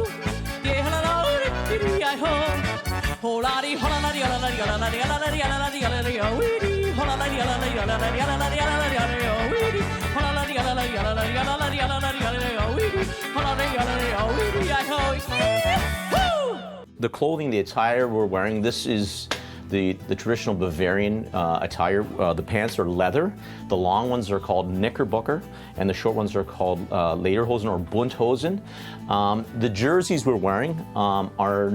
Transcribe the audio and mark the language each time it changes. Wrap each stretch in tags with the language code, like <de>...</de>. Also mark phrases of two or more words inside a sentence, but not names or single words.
<en>Yeah, holla lady, I ho. Holla lady, holla lady, holla lady, holla lady, holla lady, holla lady, holla lady, holla lady, holla lady, holla lady, holla lady, holla lady, holla lady, holla lady, holla lady, holla lady, holla lady, holla lady, holla lady, I ho. The clothing, the attire we're wearing, this is the traditional Bavarian attire. The pants are leather. The long ones are called knickerbocker, and the short ones are called lederhosen or bunthosen. The jerseys we're wearing are not authentic.</en>